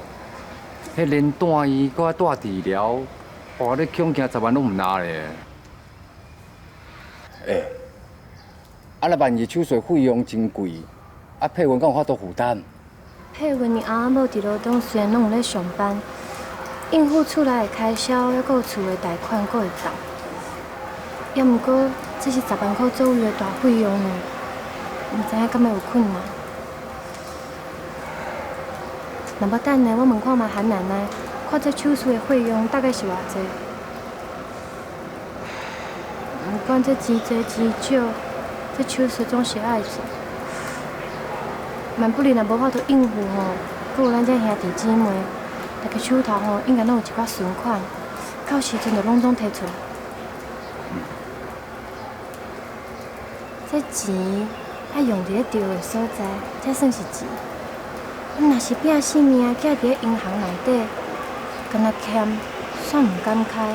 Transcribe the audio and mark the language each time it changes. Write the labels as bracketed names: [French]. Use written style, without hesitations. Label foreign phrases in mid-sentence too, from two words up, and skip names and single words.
[Min Nan Chinese] 迄连住院，搁带治疗。哇！你恐惊10万拢唔拿咧。若万一手术费用真贵，佩文敢有法度负担？配阮你阿某伫罗东虽然拢有咧上班，应付厝内的开销，还有厝的贷款，阁会到。也毋过，这是10万块左右的大费用呢，毋知影敢会有困难。若要等下，我问看卖韩奶奶，看这手术的费用大概是偌济。不管这钱多钱少，这手术总是爱做。万不然若无法度应付吼，阁有咱这兄弟姊妹，大家手头吼应该拢有一寡存款，到时阵就拢总摕出来。这钱要用伫咧对的所在，才算是钱。若是拼性命寄伫咧银行内底，敢若欠，煞毋敢开。